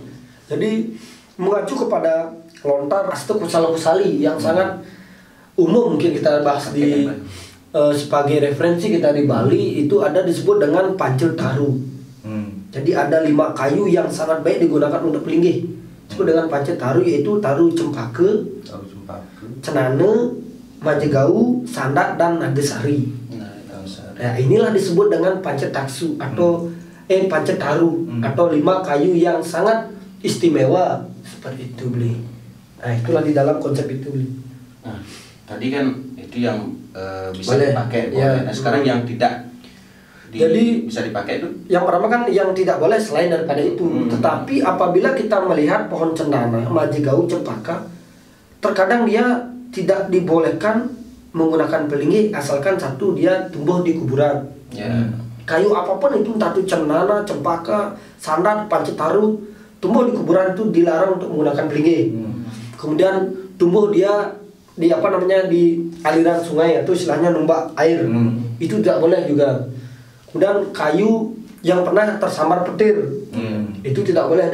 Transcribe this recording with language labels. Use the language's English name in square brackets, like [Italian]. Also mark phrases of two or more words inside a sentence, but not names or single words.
[Indonesian] Jadi mengacu kepada lontar Astu Kusala Kusali yang sangat umum, mungkin kita bahas di sebagai referensi kita di Bali, itu ada disebut dengan pancil taru. Jadi ada 5 kayu yang sangat baik digunakan untuk pelinggih. Disebut dengan pancil taru, yaitu taru cempaka, cenane, majegau, sandak, dan nagasari. Nah, inilah disebut dengan pancil taksu atau pancil taru atau 5 kayu yang sangat istimewa, seperti itu beli. Nah, itulah di dalam konsep itu beli. Nah, tadi kan itu yang bisa dipakai, boleh. Nah, sekarang yang tidak jadi bisa dipakai itu yang pertama kan yang tidak boleh selain daripada itu. Tetapi apabila kita melihat pohon cendana, majegau, cempaka, terkadang dia tidak dibolehkan menggunakan pelinggih asalkan satu dia tumbuh di kuburan. Kayu apapun itu, entah itu cendana, cempaka, sandat, pancil taru, tumbuh di kuburan itu dilarang untuk menggunakan pelinggih. Kemudian tumbuh dia di di aliran sungai atau istilahnya numbak air, itu tidak boleh juga. Kemudian kayu yang pernah tersambar petir, itu tidak boleh.